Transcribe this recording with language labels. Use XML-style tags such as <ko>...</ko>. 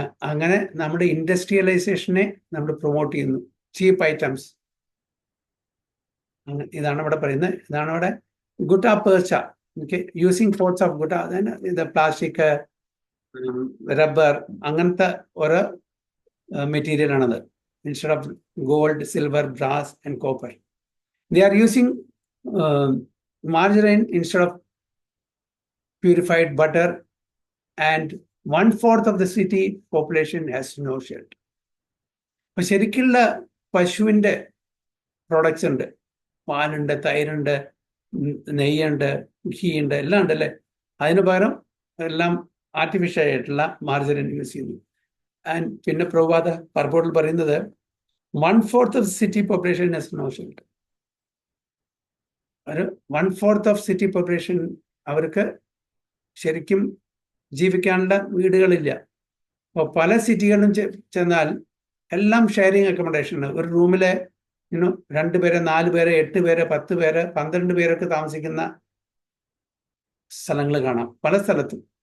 <ml>അങ്ങനെ നമ്മുടെ ഇൻഡസ്ട്രിയലൈസേഷനെ നമ്മൾ പ്രൊമോട്ട് ചെയ്യുന്നു, ചീപ്പ് ഐറ്റംസ്. ഇതാണ് ഇവിടെ പറയുന്നത്. ഇതാണ് ഇവിടെ ഗുട്ട പേർച്ച.</ml> <en>using forts of gutta,</en> <ml>ഇത് പ്ലാസ്റ്റിക്, റബ്ബർ, അങ്ങനത്തെ ഓരോ മെറ്റീരിയൽ ആണത്.</ml> <en>Instead of gold, silver, brass and copper, they are using margarine instead of purified butter, and 1/4 of the city population has no shelter.</en> <ml>അപ്പൊ ശരിക്കുള്ള പശുവിൻ്റെ പ്രോഡക്ട്സ് ഉണ്ട്, പാലുണ്ട്, തൈരുണ്ട്, നെയ്യുണ്ട്, ഘീ ഉണ്ട്, എല്ലാം ഉണ്ടല്ലേ. അതിന് പകരം എല്ലാം ആർട്ടിഫിഷ്യൽ ആയിട്ടുള്ള മാർജറിൻ യൂസ് ചെയ്യുന്നു.</ml> <en>and</en> <ml>പിന്നെ പ്രഭാത പർപ്പോട്ടിൽ പറയുന്നത്</ml> <en>1/4 of the city population has no shelter. 1/4 of city population</en> <ml>അവർക്ക് ശരിക്കും ജീവിക്കാനുള്ള വീടുകളില്ല. അപ്പോൾ പല സിറ്റികളിലും ചെന്നാൽ എല്ലാം ഷെയറിങ് അക്കോമഡേഷൻ. ഒരു റൂമിലെ 2 പേര്, 4 പേര്, 8 പേര്, 10 പേര്, 12 പേരൊക്കെ താമസിക്കുന്ന സ്ഥലങ്ങൾ കാണാം പല സ്ഥലത്തും.</ml>